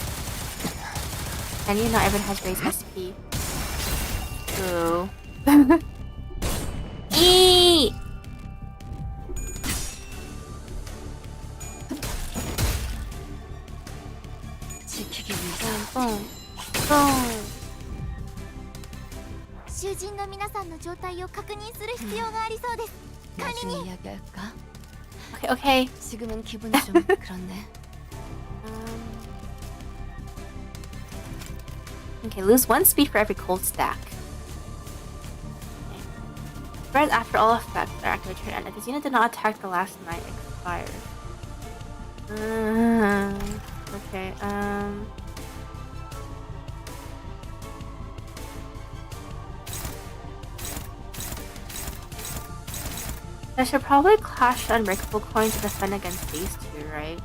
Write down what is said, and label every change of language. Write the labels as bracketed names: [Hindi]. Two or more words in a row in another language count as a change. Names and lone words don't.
[English] And you know everyone has raised SP. Ooh. Eee! Boom. Boom. [Japanese] 囚人の皆さんの状態を確認する必要がありそうです。管理人。 [Korean] 이야기할까? [English] Okay, okay. [Korean] 지금은 기분이 좀 그렇네. [English] Okay, lose 1 speed for every cold stack. Okay. Spread after all effects are activated turn end. If this unit did not attack the last night, expires. Okay, I should probably clash the unbreakable coin to defend against these two, right?